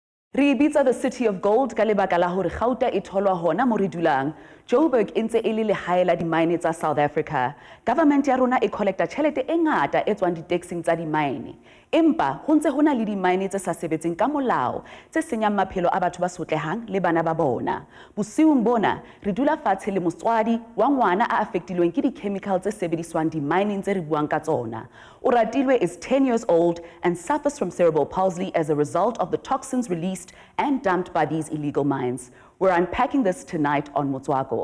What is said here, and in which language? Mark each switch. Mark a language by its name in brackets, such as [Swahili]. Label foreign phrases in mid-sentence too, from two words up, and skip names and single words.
[Southern Sotho] Re bitsa [English] the city of gold [Southern Sotho] ka lebaka la hore Gauta e tholwa hona mo re dulang. Joburg e ntse e le lehae la di-mine tsa South Africa. Government ya rona e collecta tjhelete e ngata e tswang di-taxing tsa di-mine. Empa ho ntse hona le di-mine tse sa sebetseng ka molao, tse senyang maphelo a batho ba sotlehang le bana ba bona. Bosiung bona, re dula fatshe le motswadi wa ngwana a affectilweng ke di-chemical tse sebediswang di-mining tse re buang ka tsona. [English] Oratilwe is 10 years old and suffers from cerebral palsy as a result of the toxins released and dumped by these illegal mines. We're unpacking this tonight on Motswako.